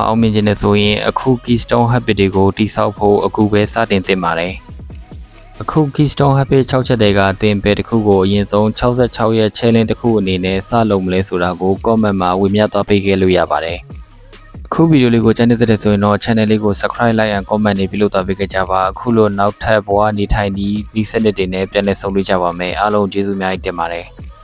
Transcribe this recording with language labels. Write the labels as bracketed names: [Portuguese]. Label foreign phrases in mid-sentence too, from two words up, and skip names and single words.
[Burmese] အောင်မြင်ခြင်းနဲ့ဆိုရင်အခု Keystone Habit တွေကိုတိဆောက်ဖို့အခုပဲစတင်သင့်ပါတယ်။အခု Keystone Habit 6ချက်တွေကသင်ပဲတစ်ခုကိုအရင်ဆုံး66ရဲ့ challenge တစ်ခုအနေနဲ့စလုပ်မလဲဆိုတာကို comment မှာဝေမျှသွားပေးခဲ့လို့ရပါတယ်။အခုဗီဒီယိုလေးကိုကြိုက်နေတဲ့ဆိုရင်တော့ channel လေးကို [English] subscribe like and comment [Burmese] တွေပြုလုပ်သွားပေးကြပါ။အခုလိုနောက်ထပ်ဘဝနေထိုင်ဒီစနစ်တွေနဲ့ပြန်လည်ဆုံတွေ့ကြပါမယ်။အားလုံးကျေးဇူးများတင်ပါတယ်။